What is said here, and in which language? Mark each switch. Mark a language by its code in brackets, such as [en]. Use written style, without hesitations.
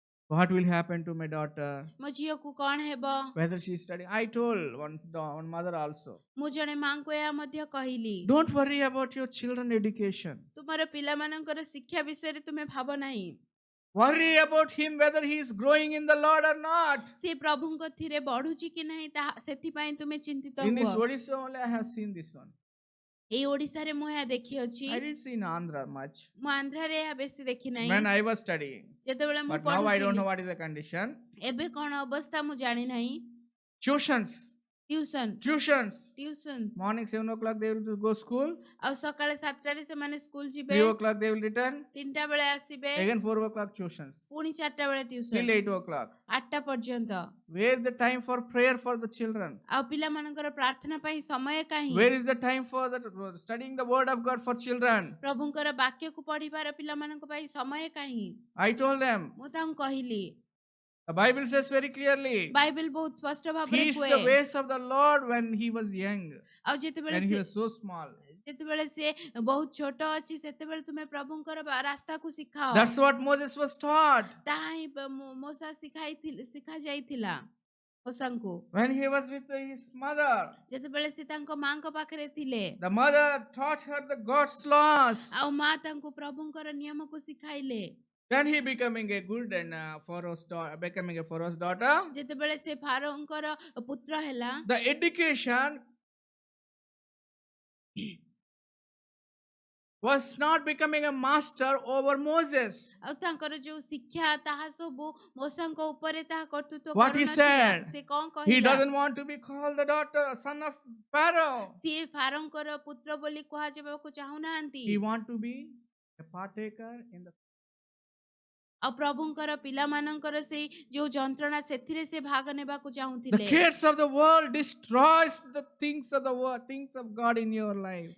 [en] What will happen to my daughter? [or] ମୋ ଝିଅକୁ କ'ଣ ହେବ? [en] Whether she is studying. I told one mother also. [or] ମୁଁ ଜଣେ ମାଙ୍କୁ ଏହା ମଧ୍ୟ କହିଲି, [en] Don't worry about your children education. [or] ତୁମର ପିଲାମାନଙ୍କର ଶିକ୍ଷା ବିଷୟରେ ତୁମେ ଭାବ ନାହିଁ। [en] Worry about him whether he is growing in the Lord or not. [or] ସେ ପ୍ରଭୁଙ୍କ ଥିରେ ବଢୁଛି କି ନାହିଁ ତାହା ସେଥିପାଇଁ ତୁମେ ଚିନ୍ତିତ [en] In this [or] ହୁଅ। [en] Odisha only I have seen this one. [or] ଏଇ ଓଡ଼ିଶାରେ ମୁଁ ଏହା ଦେଖିଅଛି। [en] I didn't see in Andhra much [or] ମୁଁ ଆନ୍ଧ୍ରାରେ ଏହା ବେଶୀ ଦେଖି ନାହିଁ। [en] when I was studying. [or] ଯେତେବେଳେ ମୁଁ [en] But now I don't know [or] ପଢୁଥିଲି, [en] what is the condition. [or] ଏବେ କ'ଣ ଅବସ୍ଥା ମୁଁ ଜାଣି ନାହିଁ। [en] Tuitions. [or] Tuition [en] Morning 7 o'clock they will go school. [or] ଆଉ ସକାଳେ 7ଟାରେ ସେମାନେ ସ୍କୁଲ ଯିବେ, [en] 3 o'clock they will return. [or] 3ଟା ବେଳେ ଆସିବେ, [en] Again 4 o'clock tuitions. [or] ପୁଣି 4ଟା ବେଳେ [en] Till [or] ଟିଉସନ୍, [en] 8 o'clock. [or] 8ଟା ପର୍ଯ୍ୟନ୍ତ। [en] Where is the time for prayer for the children? [or] ଆଉ ପିଲାମାନଙ୍କର ପ୍ରାର୍ଥନା ପାଇଁ ସମୟ କାହିଁ? [en] Where is the time for studying the word of God for children? [or] ପ୍ରଭୁଙ୍କର ବାକ୍ୟକୁ ପଢିବାର ପିଲାମାନଙ୍କ ପାଇଁ ସମୟ କାହିଁ? [en] I told them. [or] ମୁଁ ତାଙ୍କୁ କହିଲି, [en] The Bible says very clearly. [or] Bible ବହୁତ ସ୍ପଷ୍ଟ ଭାବରେ [en] He is [or] କୁହେ, [en] the ways of the Lord when he was young. [or] ଆଉ ଯେତେବେଳେ [en] When he [or] ସେ [en] was so small. [or] ଯେତେବେଳେ ସେ ବହୁତ ଛୋଟ ଅଛି ସେତେବେଳେ ତୁମେ ପ୍ରଭୁଙ୍କର ରାସ୍ତାକୁ ଶିଖାଅ। [en] That's what Moses was taught. [or] ତାହା ହିଁ ମୋଶା ଶିଖାଯାଇଥିଲା ମୋଶାଙ୍କୁ। [en] When he was with his mother, [or] ଯେତେବେଳେ ସେ ତାଙ୍କ ମାଙ୍କ ପାଖରେ ଥିଲେ, [en] the mother taught her the God's laws. [or] ଆଉ ମା ତାଙ୍କୁ ପ୍ରଭୁଙ୍କର ନିୟମକୁ ଶିଖାଇଲେ। [en] Then he becoming a good and becoming a Pharaoh's daughter. [or] ଯେତେବେଳେ ସେ ଫାରୋଙ୍କର ପୁତ୍ର ହେଲା, [en] The education was not becoming a master over Moses. [or] ଆଉ ତାଙ୍କର ଯୋଉ ଶିକ୍ଷା ତାହା ସବୁ ମୋଶାଙ୍କ ଉପରେ ତାହା କର୍ତ୍ତୃତ୍ୱ [en] What he [or] କରୁନଥିଲା। [en] said, [or] ସେ କ'ଣ [en] He [or] କହିଲା? [en] doesn't want to be called the daughter, son of Pharaoh. [or] ସିଏ ଫାରୋଙ୍କର ପୁତ୍ର ବୋଲି କୁହାଯିବାକୁ ଚାହୁଁନାହାନ୍ତି। [en] He want to be a partaker in the. [or] ଆଉ ପ୍ରଭୁଙ୍କର ପିଲାମାନଙ୍କର ସେଇ ଯୋଉ ଯନ୍ତ୍ରଣା ସେଥିରେ ସେ ଭାଗ ନେବାକୁ [en] The [or] ଚାହୁଁଥିଲେ। [en] cares of the world destroys the things of the world, things of God in your life.